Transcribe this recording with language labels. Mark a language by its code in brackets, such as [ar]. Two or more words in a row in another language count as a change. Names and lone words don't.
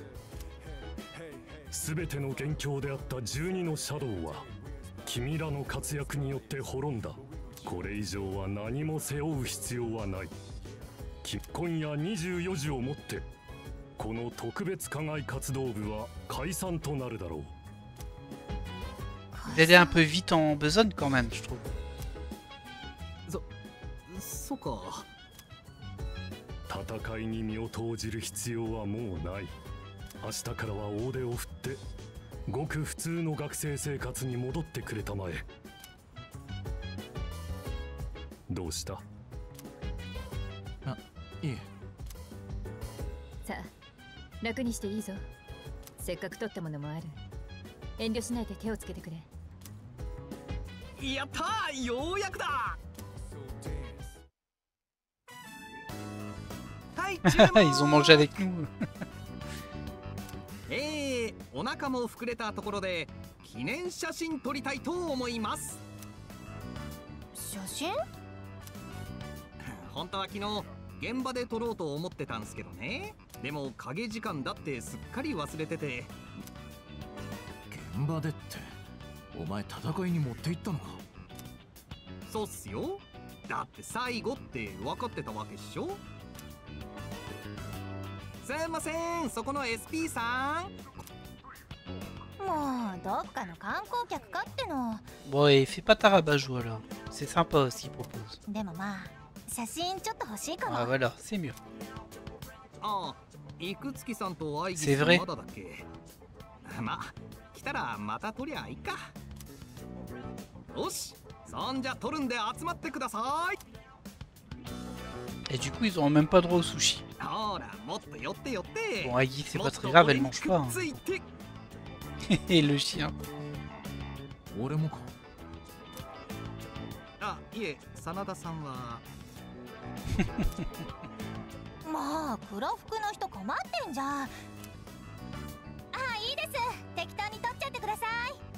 [ja] 全ての元凶であった12のシャドウは君らの活躍によって滅んだ。これ以上は何も背負う必要はない。今夜24時をもってこの特別課外活動部は解散となるだろう。 [fr] Il allait un peu vite en besogne quand même, je trouve. [ja] そうか。戦いに身を投じる必要はもうない。明日からは大手を振ってごく普通の学生生活に戻ってくれたまえ。どうした？あ、いえ。さあ、楽にしていいぞ。せっかく取ったものもある。遠慮しないで手をつけてくれ。やったー、ようやくだ。 [fr] Ils ont mangé avec nous. [ja] お腹も膨れたところで記念写真撮りたいと思います。写真？本当は昨日現場で撮ろうと思ってたんすけどね。でも影時間だってすっかり忘れてて。現場でってお前戦いに持って行ったのか？そうっすよ。だって最後って分かってたわけっしょ。すいません、そこの SP さん。もうどっかの観光客かっての。 [fr] Bon, et fais pas ta rabat-joie alors. C'est sympa ce qu'il propose. [ja] でもまあ写真ちょっと欲しいかも。 [fr] Ah voilà, c'est mieux. [ja] ああ、いくつきさんとアイギ [fr] C'est [ja] ス [fr] vrai. [ja] まだだっけ。まあ来たらまた撮りゃいいか。よし、そんじゃ撮るんで集まってください。 [fr] Et du coup, ils auront même pas droit au sushi. [ja] ほら、もっと寄って寄って。 [fr] Bon, Aggie, c'est pas très grave, elle mange pas. [ja] ついて。 [fr] Et le chien. [ja] 俺もか。あ、いえ、真田さんは。まあ黒服の人困ってんじゃん。あ、いいです。適当に撮っちゃってください。